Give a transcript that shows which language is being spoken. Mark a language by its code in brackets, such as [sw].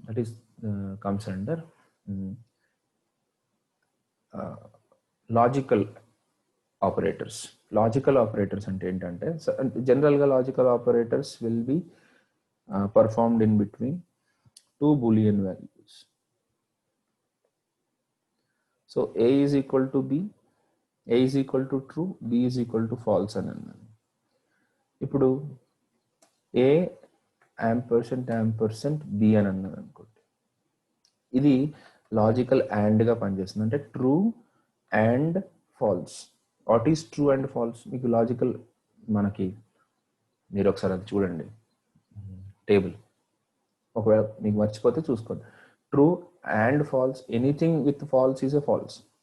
[en] That is comes under logical operators. Logical operators [te] అంటే ఏంటంటే [en] జనరల్గా logical operators will be performed in between two boolean values. So a is equal to b, a is equal to true, b is equal to false [te] అని అన్నాను. ఇప్పుడు a %% b అని అన్నాను అనుకోండి, ఇది లాజికల్ అండ్గా పనిచేస్తుంది. [en] అంటే true and false. What is true and false? [te] మీకు లాజికల్ మనకి మీరు ఒకసారి అది చూడండి టేబుల్, ఒకవేళ మీకు మర్చిపోతే చూసుకోండి. [en] True and false, anything with false is a false.